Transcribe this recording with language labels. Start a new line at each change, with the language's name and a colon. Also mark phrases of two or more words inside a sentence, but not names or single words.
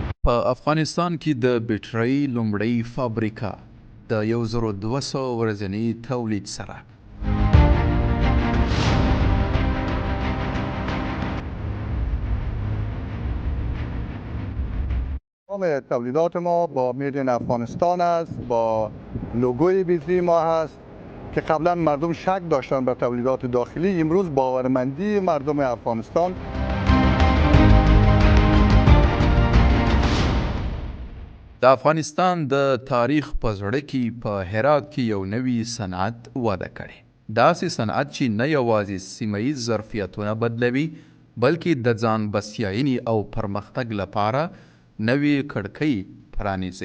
Pashto: په افغانستان کې د بیټرۍ لومړۍ فابریکه د 1200 ورځني تولید سره
Persian: تمام تولیدات ما با میدین افغانستان است، با لوگوی بیتری ما هست که قبلا مردم شک داشتن به تولیدات داخلی. امروز باورمندی مردم افغانستان
Pashto: د افغانستان د تاریخ په زړه کې په هرات کې یو نوی صنعت وده کړي. داسې صنعت چې نه یوازې سیمه ییز ظرفیتونه بدلوي بلکې د ځان بسیاینې او پرمختګ لپاره نوې کړکۍ پرانیزي.